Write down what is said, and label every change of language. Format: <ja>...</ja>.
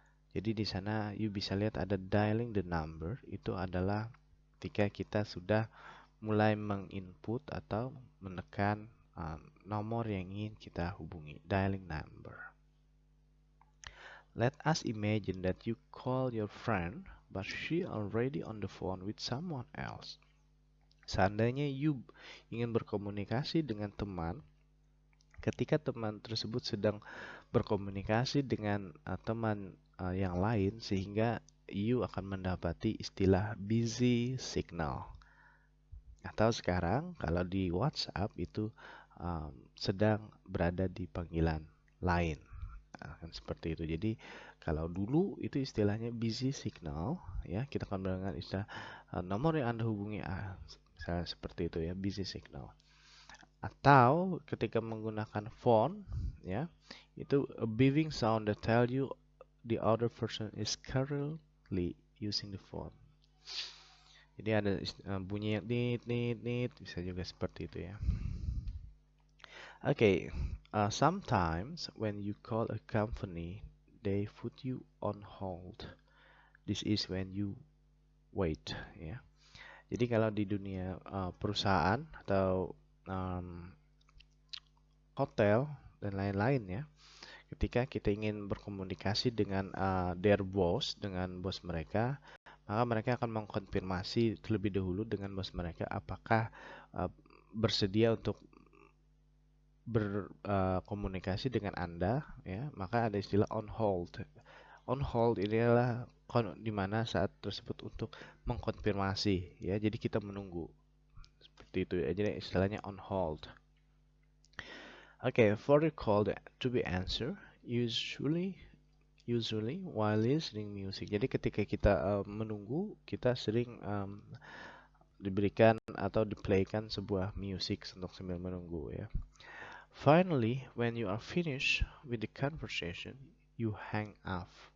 <id>Jadi di sana you bisa lihat ada dialing the number, itu adalah ketika kita sudah mulai menginput atau menekan nomor yang ingin kita hubungi, dialing number.</id> <en>Let us imagine that you call your friend, but she already on the phone with someone else.</en> <id>Seandainya you ingin berkomunikasi dengan teman, ketika teman tersebut sedang berkomunikasi dengan teman yang lain, sehingga you akan mendapati istilah busy signal. Atau sekarang kalau di WhatsApp itu sedang berada di panggilan lain. Kan seperti itu. Jadi kalau dulu itu istilahnya busy signal, ya kita akan mendengar istilah nomor yang Anda hubungi, misalnya seperti itu ya, busy signal. Atau ketika menggunakan phone, ya itu</id> <en>a beeping sound that tell you the other person is currently using the phone.</en> <id>Jadi ada bunyi yang nit, bisa juga seperti itu ya.</id> <en>Okay, sometimes when you call a company, they put you on hold. This is when you wait, ya.</en> <id>Jadi kalau di dunia perusahaan atau hotel dan lain-lain ya, ketika kita ingin berkomunikasi dengan</id> <en>their boss,</en> <id>dengan bos mereka, maka mereka akan mengkonfirmasi terlebih dahulu dengan bos mereka apakah bersedia untuk berkomunikasi dengan Anda, ya. Maka ada istilah on hold. On hold ini adalah di mana saat tersebut untuk mengkonfirmasi, ya. Jadi kita menunggu seperti itu ya. Jadi istilahnya on hold.</id> <en>Okay, for the call to be answered, usually while listening music.</en> <id>Jadi ketika kita menunggu, kita sering diberikan atau diplaykan sebuah musik untuk sambil menunggu ya.</id> <en>Finally, when you are finished with the conversation, you hang up.</en>